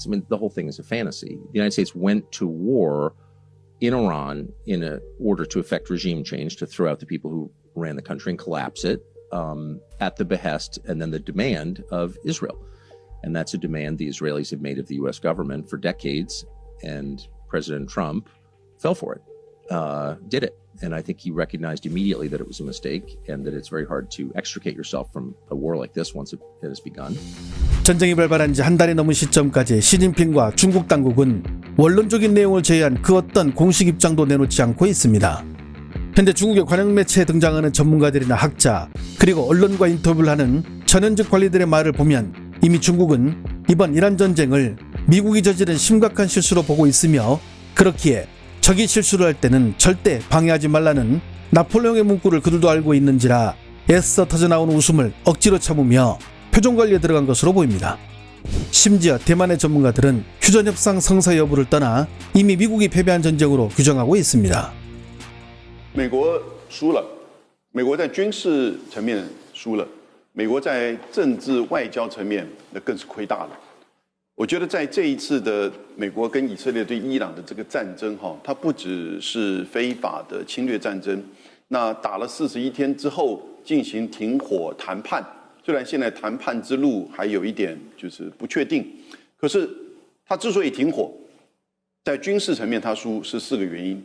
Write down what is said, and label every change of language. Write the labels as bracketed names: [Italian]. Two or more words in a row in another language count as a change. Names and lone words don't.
[English] I mean, the whole thing is a fantasy. The United States went to war in Iran in order to effect regime change, to throw out the people who ran the country and collapse it at the behest and then the demand of Israel. And that's a demand the Israelis have made of the U.S. government for decades, and President Trump fell for it, did it. And I think he recognized immediately that it was a mistake and that it's very hard to extricate yourself from a war like this once it has begun. [Korean] 전쟁이 발발한 지 한 달이 넘은 시점까지 시진핑과 중국 당국은 원론적인 내용을 제외한 그 어떤 공식 입장도 내놓지 않고 있습니다. 현재 중국의 관영 매체에 등장하는 전문가들이나 학자 그리고 언론과 인터뷰를 하는 전현직 관리들의 말을 보면 이미 중국은 이번 이란 전쟁을 미국이 저지른 심각한 실수로 보고 있으며 그렇기에 적이 실수를 할 때는 절대 방해하지 말라는 나폴레옹의 문구를 그들도 알고 있는지라 애써 터져나오는 웃음을 억지로 참으며 표정관리에 들어간 것으로 보입니다. 심지어 대만의 전문가들은 휴전협상 성사 여부를 떠나 이미 미국이 패배한 전쟁으로 규정하고 있습니다. [Chinese] 美国输了，美国在军事层面输了，美国在政治外交层面那更是亏大了。我觉得在这一次的美国跟以色列对伊朗的这个战争，它不只是非法的侵略战争，那打了41天之后进行停火谈判，虽然现在谈判之路还有一点就是不确定，可是他之所以停火，在军事层面他输是4个原因。